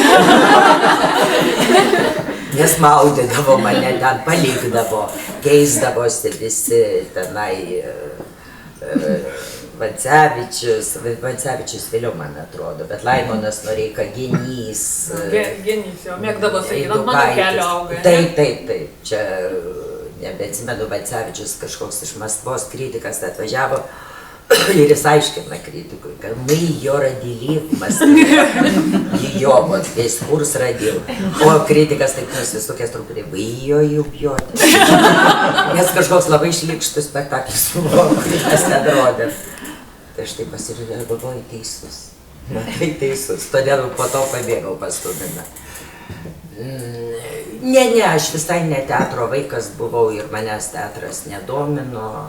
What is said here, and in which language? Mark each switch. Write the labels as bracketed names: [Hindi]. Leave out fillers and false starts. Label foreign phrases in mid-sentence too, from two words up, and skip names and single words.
[Lithuanian] Nes maudydavo mane ten, palikdavo, keisdavosi visi tenai Vancevičius vėliau, man atrodo, bet Laimonas Noreika, Genys. Genys, jau mėgdavo sakyti, ant mano kelio auga. Taip, čia, nebeatsimenu, Vancevičius kažkoks iš Maskvos kritikas atvažiavo. Ir jis aiškina kritikui, kad [Russian] мы ее родили в Москве. Ее, вот весь курс родил. [Lithuanian] O kritikas taip nusisukęs truputį, [Russian] вы ее и убьете. [Lithuanian] Nes kažkoks labai šlykštus spektaklis buvo, kuris nerodė. Tai aš taip pasižiūrėjau, galvoju, teisus. Tai teisus, todėl po to pabėgau pas Tuminą. Ne, aš visai ne teatro vaikas buvau ir manęs teatras nedomino.